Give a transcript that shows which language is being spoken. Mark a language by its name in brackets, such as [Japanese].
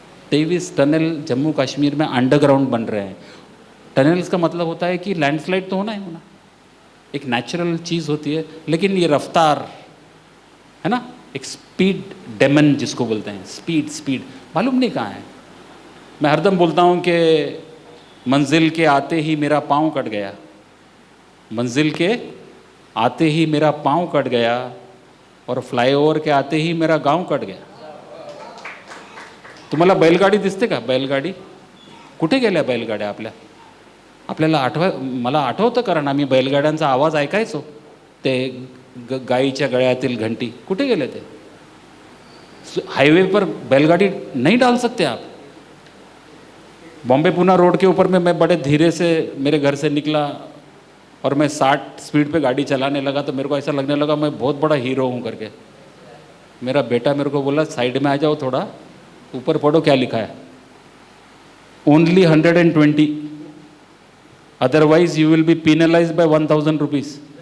[Hindi] 23 tunnel Jammu Kashmir में underground बन रहे हैं। टनल्स का मतलब होता है कि लैंडस्लाइड तो होना ही होना, एक नेचुरल चीज़ होती है, लेकिन ये रफ्तार है ना, एक स्पीड डेमन जिसको बोलते हैं, स्पीड स्पीड मालूम नहीं कहाँ है। मैं हरदम बोलता हूँ कि मंजिल के आते ही मेरा पाँव कट गया, मंजिल के आते ही मेरा पाँव कट गया, और फ्लाईओव्हर के आते ही मेरा गांव कट गया। [Marathi] तुम्हाला बैलगाडी दिसते का? बैलगाडी कुठे गेल्या बैलगाड्या आपल्या? आपल्याला मला आठवतं, कारण आम्ही बैलगाड्यांचा आवाज ऐकायचो, ते गाईच्या गळ्यातील घंटी कुठे गेले ते? [Hindi] हाईवे पर बैलगाड़ी नहीं डाल सकते आप। बॉम्बे पुणे रोड के ऊपर में मैं बड़े धीरे से मेरे घर से निकला और मैं 60 स्पीड पे गाड़ी चलाने लगा, तो मेरे को ऐसा लगने लगा मैं बहुत बड़ा हीरो हूँ करके। मेरा बेटा मेरे को बोला साइड में आ जाओ थोड़ा, ऊपर पढ़ो क्या लिखा है, [English] Only 120, otherwise you will be penalise by 1000 rupees.